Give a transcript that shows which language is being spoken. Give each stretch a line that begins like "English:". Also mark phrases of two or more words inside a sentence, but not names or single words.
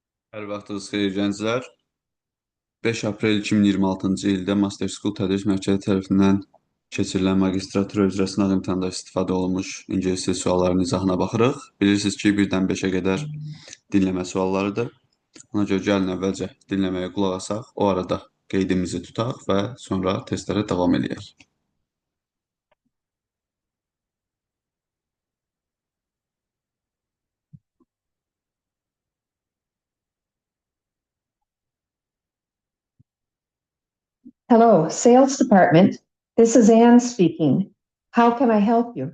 Azerbaijani: Hər vaxtınız xeyir gənclər. 5 aprel 2026-cı ildə Master School Tədris Mərkəzi tərəfindən keçirilən magistratura üzrə sınaq imtahanında istifadə olunmuş ingilis dil suallarının izahına baxırıq. Bilirsiniz ki, 1-dən 5-ə qədər dinləmə suallarıdır. Ona görə gəlin əvvəlcə dinləməyə qulaq asaq, o arada qeydimizi tutaq və sonra testlərə davam edək.
English: Hello, sales department. This is Anne speaking. How can I help you?